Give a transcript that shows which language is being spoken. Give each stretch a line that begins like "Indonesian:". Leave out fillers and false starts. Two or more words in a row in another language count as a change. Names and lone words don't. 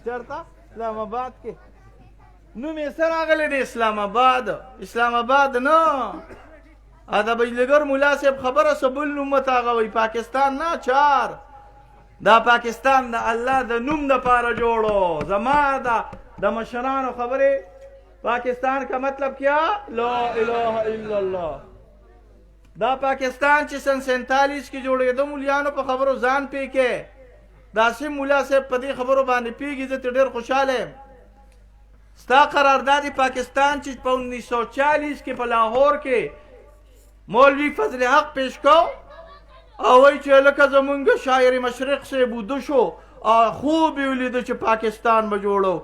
Pashto: چېرته؟ اسلام آباد کې. نوم یې څه راغلی دی؟ اسلام آباد. اسلام آباد نه، د بجلګر ملا صاحب خبره څه بل نوم ورته هغه وایي. پاکستان نه، چار. دا پاکستان د الله د نوم دپاره جوړو. زما د مشرانو خبرې
Urdu: پاکستان کا مطلب کیا؟
Arabic: لا الہ الا اللہ.
Pashto: دا پاکستان چې سن 47 کې جوړېده مولیانو په خبرو ځان پې کې. داسې مولا صاحب په دې خبرو باندې پوهېږي. زه ته ډېر خوشحاله یم. ستا قرارداد پاکستان چې په 1940 کې په لاهور کې مولوي فضل حق پیش کو او وایي چې لکه زمونږ شاعر مشرق صاحب وده شو خوب یې ولیده چې پاکستان به جوړو.